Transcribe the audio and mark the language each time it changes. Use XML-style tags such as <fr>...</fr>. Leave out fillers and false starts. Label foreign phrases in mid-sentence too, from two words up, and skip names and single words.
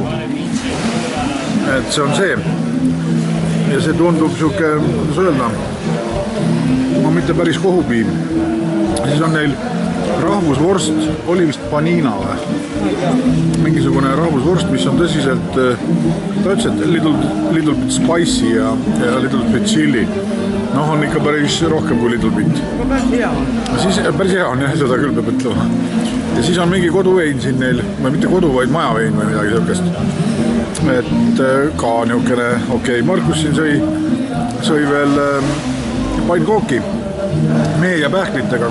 <et>Et see on see. Ja see tundub siuke, kuidas öelda, mitte päris kohupiim. Siis on neil rahvusvorst, oli vist panina või? Mingisugune rahvusvorst, mis on tõsiselt, ta ütles, et</et> <en>little bit spicy</en> <et>ja</et> <en>little bit chili.</en> <et>On ikka päris rohkem kui</et> <en>little bit.</en> <et>Päris hea on jah, seda küll peab ütlema. Ja siis on mingi koduvein siin neil, või mitte kodu, vaid majavein või midagi selkest. Et ka niukene, okei, Markus siin sõi veel pannkooki mee ja pähklitega.</et>